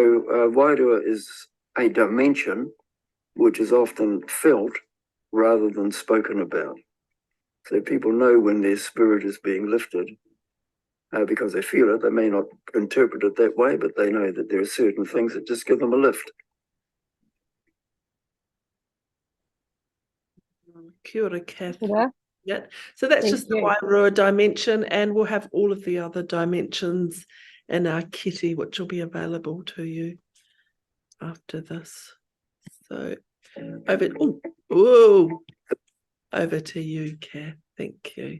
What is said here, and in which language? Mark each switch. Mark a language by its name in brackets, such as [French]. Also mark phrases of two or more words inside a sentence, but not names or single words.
[English] So Wairua is a dimension which is often felt rather than spoken about. So people know when their spirit is being lifted because they feel it. They may not interpret it that way, but they know that there are certain things that just give them a lift. [Māori] Kia ora, Kath. Kia. [English] Yeah. So that's Thank just the you. Wairua dimension, and we'll have all of the other dimensions in our kitty, which will be available to you after this. So over to you, Kath. Thank you.